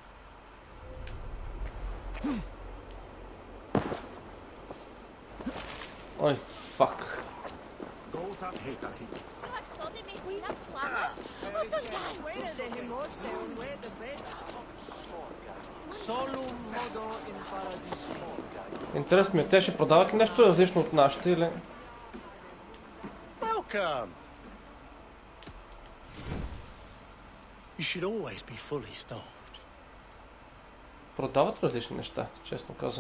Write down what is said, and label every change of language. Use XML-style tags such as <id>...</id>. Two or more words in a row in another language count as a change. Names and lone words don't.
<bg>Ой, фак. Интересно ми, те ще продават ли нещо различно от нашите или...</bg> <en>Welcome. You should always be fully stocked.</en> <bg>Продават различни неща, честно казвам.</bg>